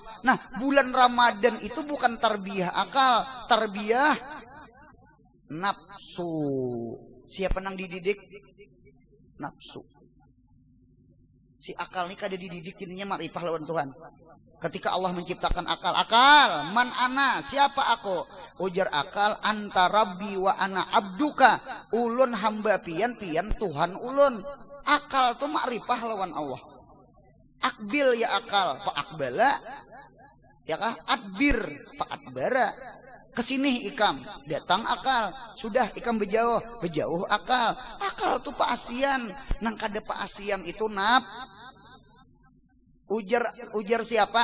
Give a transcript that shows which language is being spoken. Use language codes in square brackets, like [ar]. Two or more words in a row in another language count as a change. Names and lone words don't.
[id] Nah bulan Ramadan itu bukan tarbiyah akal, tarbiyah nafsu. Siapa yang dididik? Nafsu. [bjn] Si akal ini kada dididik, ininya ma'rifah lawan Tuhan. [id] Ketika Allah menciptakan akal, [ar] من أنا, [id] siapa aku? [bjn] Ujar akal, [ar] أنت ربي وأنا عبدك. [bjn] Ulun hamba pian Tuhan ulun. Akal tuh ma'rifah lawan Allah. [ar] أقبل يا عقل, pak akbala, ya kah? Adbir, pak adbara. [bjn] Kesini ikam, datang akal, sudah ikam berjauh, berjauh akal, akal tuh paasian, nang kada paasian itu ujar siapa?